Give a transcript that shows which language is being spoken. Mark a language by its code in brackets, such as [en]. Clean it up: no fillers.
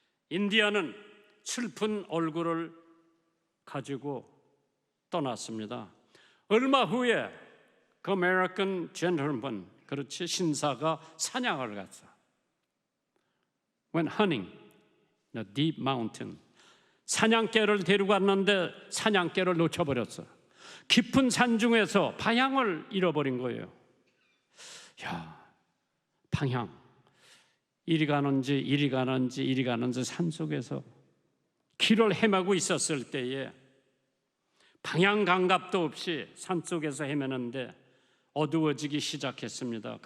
[ko] 인디언은 슬픈 얼굴을 가지고 떠났습니다. 얼마 후에 그 아메리칸 젠틀맨, 그렇지, 신사가 사냥을 갔어. [en] Went hunting in a deep mountain. [ko] 사냥개를 데리고 갔는데 사냥개를 놓쳐버렸어. 깊은 산 중에서 방향을 잃어버린 거예요. 야, 방향. 이리 가는지 산속에서 길을 헤매고 있었을 때에 방향 감각도 없이 산속에서 헤매는데 어두워지기 시작했습니다.